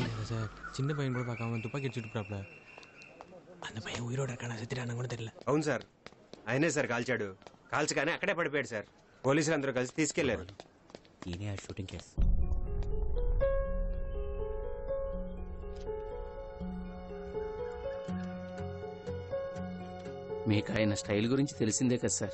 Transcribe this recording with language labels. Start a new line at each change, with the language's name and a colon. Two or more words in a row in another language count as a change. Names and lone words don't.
Tamil: சார் சின்ன பையன் கூட பார்க்காம துப்பாக்கி அடிச்சுட்டு அந்த பையன் உயிரோட இருக்கானா செத்துட்டானு கூட தெரியல.
Telugu: అవును సార్, ఆయనే సార్ కాల్చాడు. కాల్చగానే అక్కడే పడిపోయాడు సార్. పోలీసులు అందరూ కలిసి తీసుకెళ్లారు. ఈయనే ఆ
English: shooting case.
Telugu: మీకు ఆయన స్టైల్ గురించి తెలిసిందే కదా సార్.